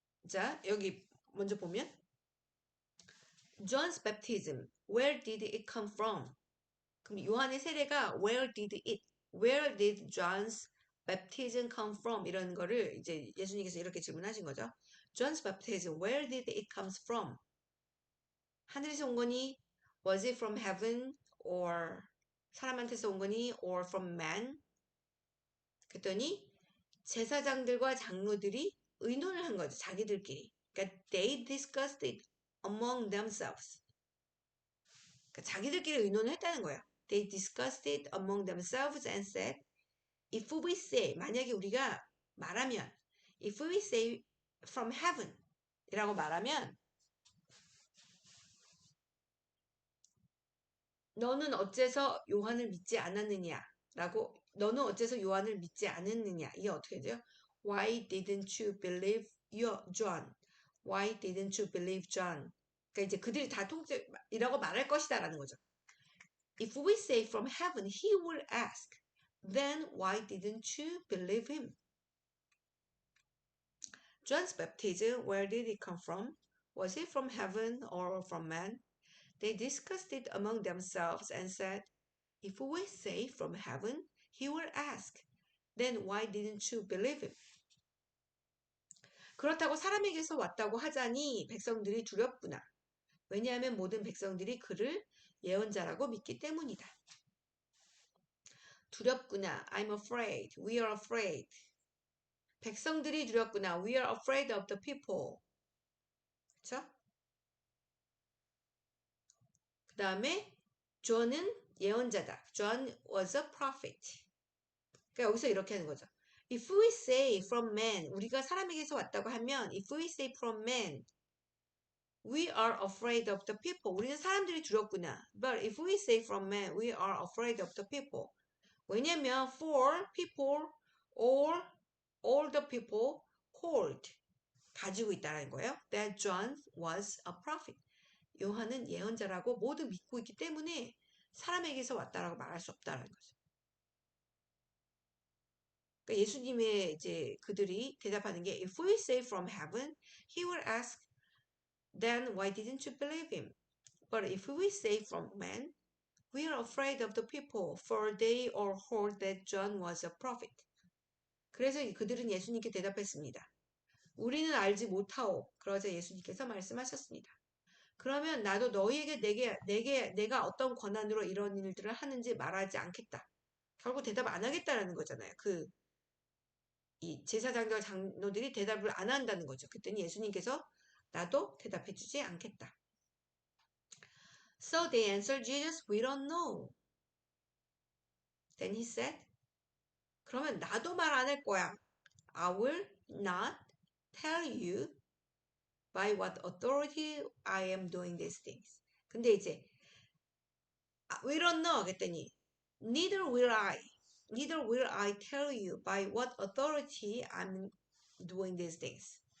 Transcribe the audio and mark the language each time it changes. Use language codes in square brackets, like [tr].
[ko] 자 여기 먼저 보면 [en] John's baptism where did it come from [ko] 그럼 요한의 세례가 [en] where did John's baptism come from [ko] 이런 거를 이제 예수님께서 이렇게 질문하신 거죠 [en] John's baptism where did it come from [ko] 하늘에서 온 거니 [en] was it from heaven or [ko] 사람한테서 온 거니 [en] or from man [ko] 그랬더니 제사장들과 장로들이 의논을 한 거죠. 자기들끼리. 그러니까 [en] they discussed it among themselves. [ko] 그러니까 자기들끼리 의논을 했다는 거예요. [en] They discussed it among themselves and said, if we say, [ko] 만약에 우리가 말하면, [en] if we say from heaven [ko] 이라고 말하면 너는 어째서 요한을 믿지 않았느냐 라고 너는 어째서 요한을 믿지 않았느냐 이게 어떻게 돼요? [en] Why didn't you believe John? Why didn't you believe John? [ko] 그러니까 이제 그들이 다 통째이라고 말할 것이다 라는 거죠. [en] If we say from heaven, he will ask, then why didn't you believe him? John's baptism, where did it come from? Was it from heaven or from man? They discussed it among themselves and said, if we say from heaven, he will ask, then why didn't you believe him? [ko] 그렇다고 사람에게서 왔다고 하자니 백성들이 두렵구나. 왜냐하면 모든 백성들이 그를 예언자라고 믿기 때문이다. 두렵구나. [en] I'm afraid. We are afraid. [ko] 백성들이 두렵구나. [en] We are afraid of the people. [ko] 그쵸? 그 다음에 존은 예언자다. [en] John was a prophet. [ko] 그러니까 여기서 이렇게 하는 거죠. [en] If we say from man, [ko] 우리가 사람에게서 왔다고 하면 [en] if we say from man, we are afraid of the people. [ko] 우리는 사람들이 두렵구나. [en] But if we say from man, we are afraid of the people. [ko] 왜냐면 [en] for people or all the people hold [ko] 가지고 있다는 거예요. [en] That John was a prophet. [ko] 요한은 예언자라고 모두 믿고 있기 때문에 사람에게서 왔다라고 말할 수 없다는 거죠. 그러니까 예수님의 이제 그들이 대답하는 게 [en] If we say from heaven, he will ask, then why didn't you believe him? But if we say from man, we are afraid of the people, for they all hold that John was a prophet. [ko] 그래서 그들은 예수님께 대답했습니다. 우리는 알지 못하오. 그러자 예수님께서 말씀하셨습니다. 그러면 나도 너희에게 내가 어떤 권한으로 이런 일들을 하는지 말하지 않겠다. 결국 대답 안 하겠다라는 거잖아요. 이 제사장들 장로들이 대답을 안 한다는 거죠. 그랬더니 예수님께서 나도 대답해 주지 않겠다. [en] So they answered Jesus, we don't know. Then he said, [ko] 그러면 나도 말 안 할 거야. [en] I will not tell you by what authority I am doing these things. [ko] 근데 이제 [en] we don't know [ko] 그랬더니 [en] neither will I tell you by what authority I'm doing these things.